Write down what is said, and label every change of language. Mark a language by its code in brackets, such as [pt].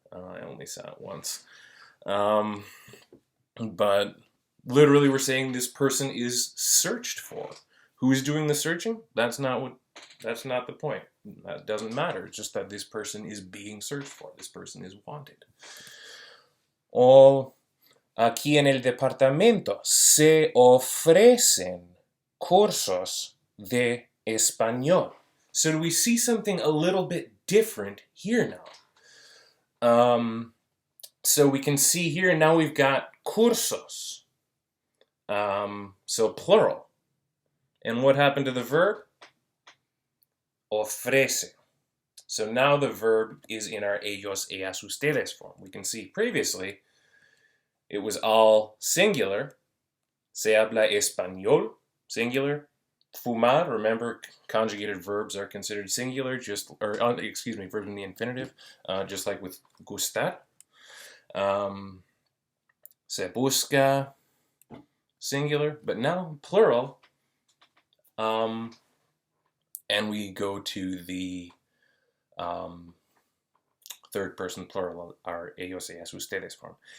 [en] I only saw it once. But literally we're saying this person is searched for. Who is doing the searching? That's not the point. That doesn't matter. It's just that this person is being searched for. This person is wanted. [es] O aquí en el departamento se ofrecen cursos de español. [en] So do we see something a little bit different here now? So we can see here now we've got cursos. So plural. And what happened to the verb? Ofrece. So now the verb is in our [es] ellos, ellas, ustedes [en] form. We can see previously it was all singular. [es] Se habla español, [en] singular. Fumar, remember conjugated verbs are considered singular, verbs in the infinitive, just like with gustar. [es] Se busca, [en] singular, but now plural. And we go to the third person plural, our [es] ellos, ellas, ustedes [en] form.